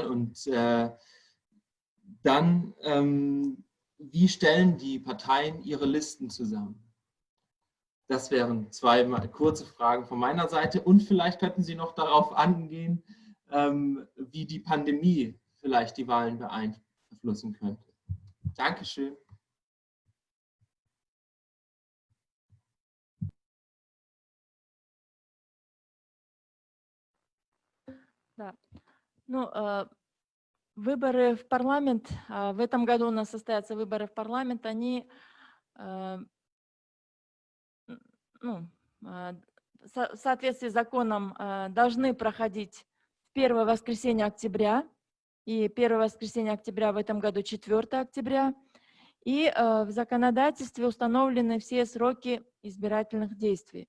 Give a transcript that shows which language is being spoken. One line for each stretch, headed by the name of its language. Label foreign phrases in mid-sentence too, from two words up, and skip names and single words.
German: Und dann, wie stellen die Parteien ihre Listen zusammen? Das wären zwei kurze Fragen von meiner Seite. Und vielleicht könnten Sie noch darauf angehen, wie die Pandemie vielleicht die Wahlen beeinflussen könnte. Dankeschön.
Russian: Да. Ну, выборы в парламент, в этом году у нас состоятся выборы в парламент, они ну, в соответствии с законом должны проходить в первое воскресенье октября, и первое воскресенье октября в этом году 4 октября, и в законодательстве установлены все сроки избирательных действий.